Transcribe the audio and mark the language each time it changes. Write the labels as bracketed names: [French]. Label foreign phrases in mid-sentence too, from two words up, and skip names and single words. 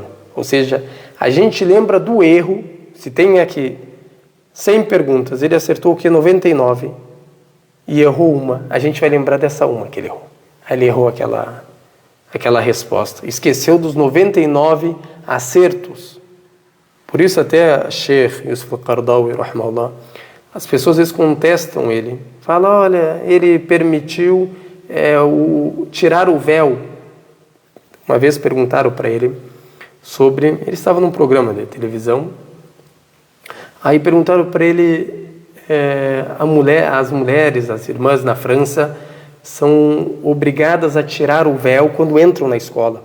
[Portuguese] Ou seja, a gente lembra do erro. Se tem aqui 100 perguntas, ele acertou o que? 99 e errou uma. A gente vai lembrar dessa uma que ele errou. Aí ele errou aquela resposta. Esqueceu dos 99 acertos. Por isso até Sheikh Yusuf al-Qaradawi, rahimahullah, as pessoas às vezes contestam ele. Falam, olha, ele permitiu tirar o véu. Uma vez perguntaram para ele sobre... Ele estava num programa de televisão. Aí perguntaram para ele, as mulheres, as irmãs na França, são obrigadas a tirar o véu quando entram na escola.